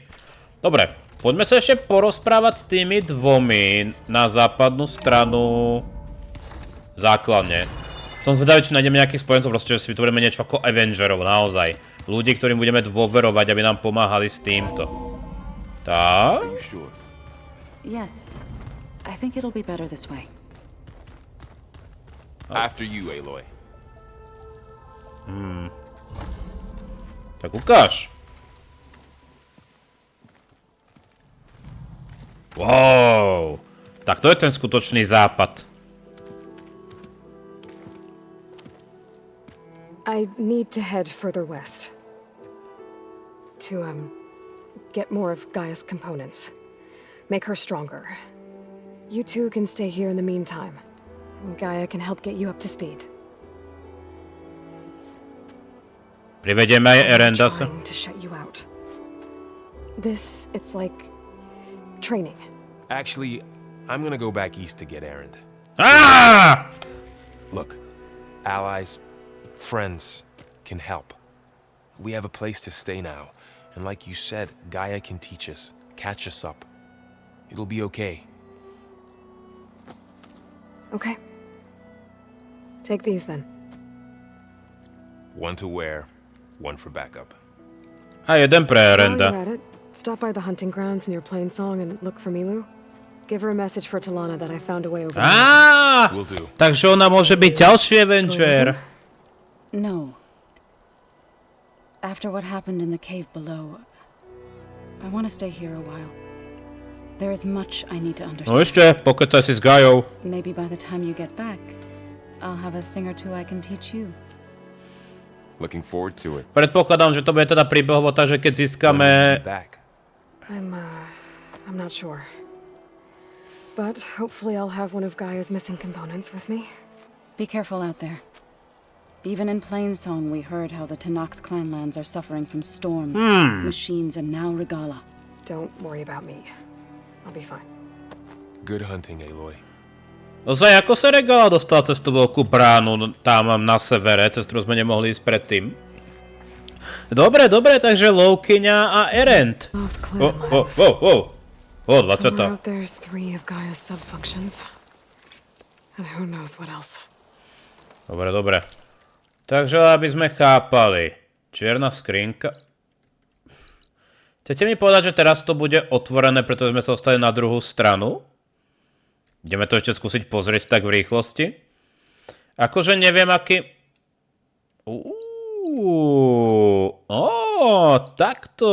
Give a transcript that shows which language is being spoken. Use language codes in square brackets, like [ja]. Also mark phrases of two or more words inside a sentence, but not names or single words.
[sk] Dobre, poďme sa ešte porozprávať s tými dvomi na západnú stranu základne. Som zvedavý, či nájdeme nejakých spojencov, proste, že si vytvoríme niečo ako Avengerov, naozaj. Ľudí, ktorým budeme dôverovať, aby nám pomáhali s týmto. Tak? [en] Yes. I think it'll be better this way. After you, Aloy. [sk] Tak ukáž. Wow. Tak to je ten skutočný západ. [en] I need to head further west. To, get more of Gaia's components. Make her stronger. You two can stay here in the meantime. Gaia can help get you up to speed. [sk] Privedieme aj Erenda sa. [en] To shut you out. This, it's like training. Actually, I'm gonna go back east to get Erend. Look, allies, friends can help. We have a place to stay now, and like you said, Gaia can teach us, catch us up. It'll be okay. Okay. Take these then. One to wear, one for backup. [sk] A jeden pre Erenda. [en] While you're at it, stop by the hunting grounds near Plainsong and look for Milu. Give her a message for Talana that I found a way over there. Will do. [sk] Takže ona môže byť ďalší Avenger. [en] No. After what happened in the cave below, I want to stay here a while. There is much I need to understand. [sk] No ešte, pokecaj si s Gaiou. [en] Maybe by the time you get back, I'll have a thing or two I can teach you. Looking forward to it. [sk] Predpokladám, že to bude teda príbehovo, takže keď získame... [en] I'm not sure. But hopefully I'll have one of Gaia's missing components with me. Be careful out there. Even in Plainsong, we heard how the Tenakth clanlands are suffering from storms, machines, and now Regala. Don't worry about me. I'll be fine. Good hunting, Aloy. [sk] Ozaj, ako sa Regala dostala cez tú veľkú bránu tam na severe, cez ktorú sme nemohli ísť predtým? Dobre, takže Loukyňa a Erend. 20. [en] There's 3 of Gaia's subfunctions. And who knows what else. [sk] Dobre. Takže, aby sme chápali. Čierna skrinka. Chcete mi povedať, že teraz to bude otvorené, pretože sme sa dostali na druhú stranu? Ideme to ešte skúsiť pozrieť tak v rýchlosti. Akože neviem, aký... Takto.